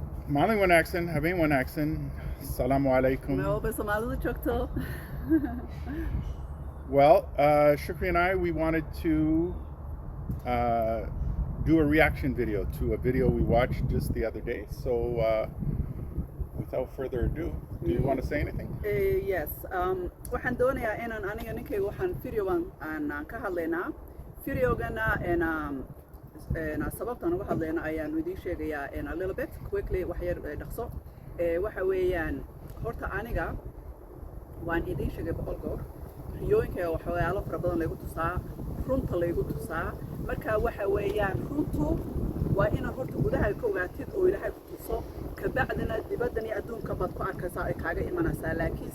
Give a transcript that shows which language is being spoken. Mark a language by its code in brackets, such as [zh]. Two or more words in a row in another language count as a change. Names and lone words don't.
[so] Maalin wanaagsan, habeen wanaagsan. [ar] السلام عليكم. [so] Melba Somali chokto. [en] Well, Shukri and I, we wanted to do a reaction video to a video we watched just the other day. So, without further ado, do you want to say anything? Yes. [so] Waxaan doonayaa inaan aniga ninkayga waxaan videogan aan ka hadlaynaa. Videogana sababtaan uga hadlayna ayaan idiin sheegayaa [en] a little bit quickly [so] wax yar dhaqso. Waxa weeyaan horta aniga waan idiin sheegay boqol goor. Riyooyinka waxyaalo fara badan lagu tusaa, runta lagu tusaa. Marka waxa weeyaan runtu waa inaad horta gudaha ka ogaatid oo Ilaahay ku tuso ka bacdina dibaddan iyo adduunka baad ku arkaysaa ay kaaga imanaysaa laakiin